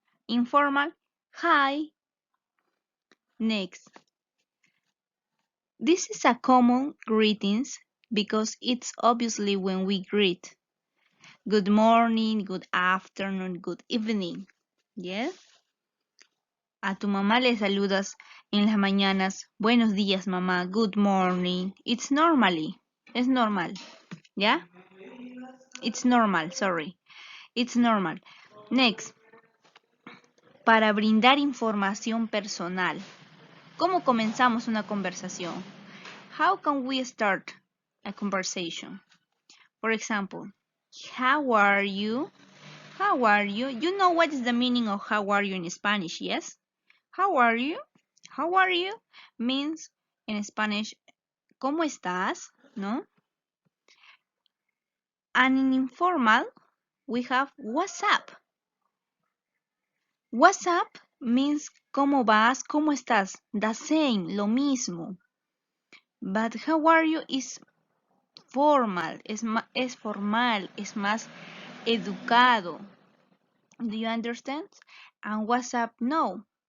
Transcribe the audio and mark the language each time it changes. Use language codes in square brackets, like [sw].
[en] Informal, hi. Next. This is a common greetings because it's obviously when we greet. Good morning, good afternoon, good evening. Yes? [es] A tu mamá le saludas en las mañanas. Buenos días, mamá. [en] Good morning. It's normally. [es] Es normal. ¿Ya? [en] It's normal, sorry. It's normal. Next. [es] Para brindar información personal. ¿Cómo comenzamos una conversación? [en] How can we start a conversation? For example, how are you? How are you? You know what is the meaning of how are you in Spanish, yes? How are you? How are you? Means in Spanish, [es] ¿cómo estás? ¿No? [en] And in informal, we have what's up. What's up means [es] ¿cómo vas? ¿Cómo estás? [en] The same, [es] lo mismo. [en] But how are you is formal, [es] es formal, es más educado. [en] Do you understand? And what's up? No.